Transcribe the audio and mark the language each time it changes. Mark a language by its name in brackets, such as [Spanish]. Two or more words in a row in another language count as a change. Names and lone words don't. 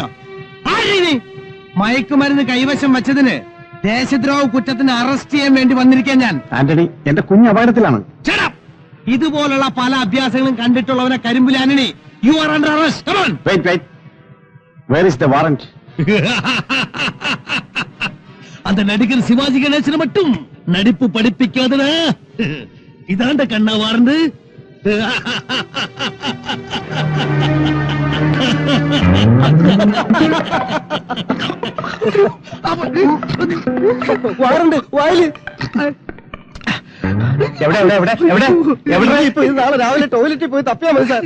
[Malayalam] ആരീ നീ? മയക്കുമരുന്ന് കൈവശം വെച്ചതിന് ദേശദ്രോഹ കുറ്റത്തിന് അറസ്റ്റ് ചെയ്യാൻ വേണ്ടി വന്നിരിക്കാൻ ഞാൻ. ആന്റണി, എന്റെ കുഞ്ഞ് അപകടത്തിലാണ്. ഇതുപോലുള്ള പല അഭ്യാസങ്ങളും കണ്ടിട്ടുള്ളവനെ കരിമ്പുലി ആന്റണി, [English] you are under arrest. come on. wait, where is the warrant? [Tamil] அந்த நடிகர் சிவாஜி கணேசனை மட்டும் நடிப்பு படிப்பிக்காதடா. இதாண்ட கண்ணா வார்ந்து. [Malayalam] വാറുണ്ട് വായില്. എവിടെ എവിടെ എവിടെ എവിടെ എവിടെ? ഇപ്പൊ ഇത് നാളെ രാവിലെ ടോയ്ലറ്റിൽ പോയി തപ്പിയാ മതി സാർ.